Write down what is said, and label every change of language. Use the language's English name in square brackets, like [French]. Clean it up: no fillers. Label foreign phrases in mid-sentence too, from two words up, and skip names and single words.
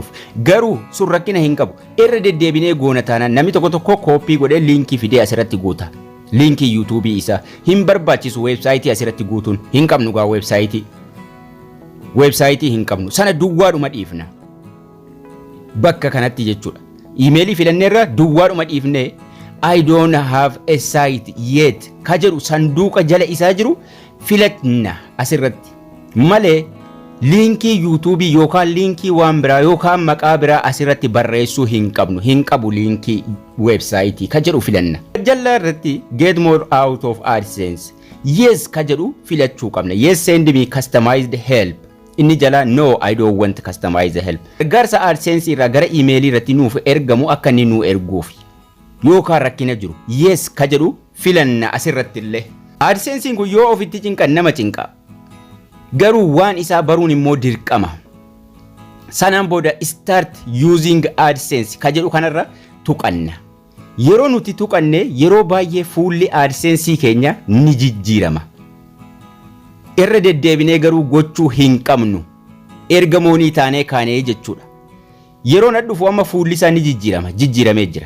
[Oromo] Garuu sun rakkina hin qabu. Irra deddeebinee goona taanaan namni tokko koopii godhee liinkii fidee asirratti guuta. Liinkii YouTube isaa hin barbaachisu website asirratti guutuun hin qabnu gaa website. Website hin qabnu sana duwwaadhuma dhiifna. Bakka kanatti jechuudha. Emailii filanneerra duwwaadhuma dhiifne [English] I don't have a site yet [Oromo] ka jedhu sanduuqa jala isaa jiru filatna asirratti. Malee liinkii YouTube yookaan liinkii waan biraa yookaan maqaa biraa asirratti barreessuu hin qabnu. Hin qabu liinkii website ka jedhu filanna. Jalla irratti [English] get more out of AdSense. [Oromo] Yes ka jedhu filachuu qabna. [English] Yes send me customized help. [Oromo] Inni jala [English] no I don't want customized help. [Oromo] Gargaarsa AdSense irraa gara emailii irratti nuuf ergamu akka inni nu erguuf. yookaan rakkina jiru yes ka jedhu filanna asirratti illee. AdSense kun yoo ofitti cinqan nama cinqa. Garuu waan isaa baruun immoo dirqama. Sanaan booda [English] start using AdSense [Oromo] ka jedhu kanarra tuqanna. Yeroo nuti tuqanne yeroo baay'ee fuulli AdSense keenya ni jijjiirama. Irra deddeebinee garuu gochuu hin qabnu. Erga moonii taanee kaanee jechuudha. Yeroo na dhufu amma fuulli isaa ni jijjiiramee jira.